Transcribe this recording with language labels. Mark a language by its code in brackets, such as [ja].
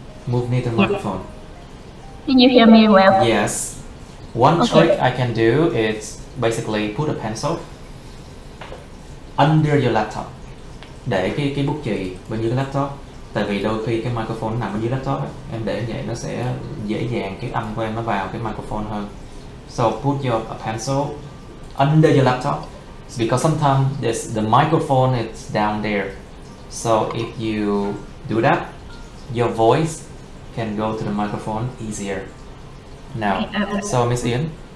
[en] Move near to the microphone. Can you hear me well? Yes. One Okay. trick I can do is basically put a pencil under your laptop. [vi] Để cái bút chì bên dưới cái laptop. Tại vì đôi khi cái microphone nằm bên dưới laptop ấy. Em để như vậy nó sẽ dễ dàng cái âm của em nó vào cái microphone hơn. [en] So put your pencil under your laptop. It's because sometimes the microphone is down there. So if you do that, your voice can go to the microphone easier. Now, so Miss Ian,